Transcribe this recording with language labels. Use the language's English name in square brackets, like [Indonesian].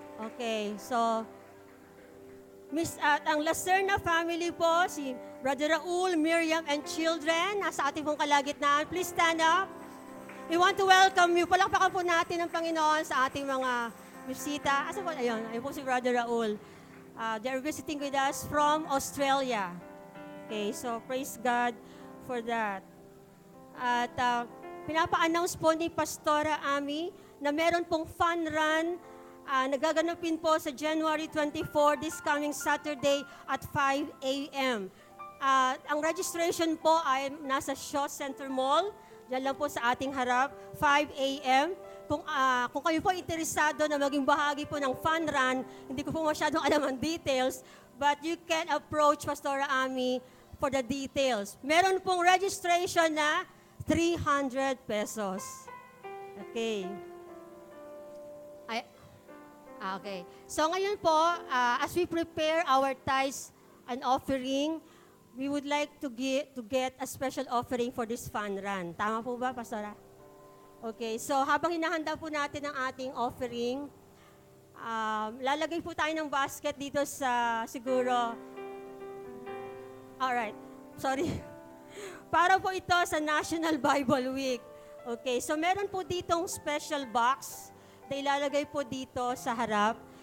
[Filipino] Okay, so at ang Lacerna family po, si Brother Raul, Miriam, and children, nasa ating pong kalagitnaan. [English] Please stand up. We want to welcome you. [Filipino] Palakpakan po natin ang Panginoon sa ating mga bisita. Asa po? Ayun po si Brother Raul. [English] They're visiting with us from Australia. Okay, so praise God for that. [Filipino] At pinapa-announce po ni Pastora Ami na meron pong fun run nagaganapin po sa January 24, [English] this coming Saturday [Filipino] at 5 a.m. Ang registration po ay nasa Shaw Center Mall. Diyan lang po sa ating harap, 5 a.m. Kung kayo po interesado na maging bahagi po ng fun run, hindi ko po masyadong alam ang details, [English] but you can approach Pastora Ami for the details. [Filipino] Meron pong registration na 300 pesos. Okay. Okay. So ngayon po, [English] as we prepare our tithes and offering, we would like to get a special offering for this fun run. [Filipino] Tama po ba, Pastora? Okay. So habang hinahanda po natin ang ating offering, lalagay po tayo ng basket dito sa siguro. Alright, sorry. Para po ito sa National Bible Week. Okay, so meron po ditong special box na ilalagay po dito sa harap.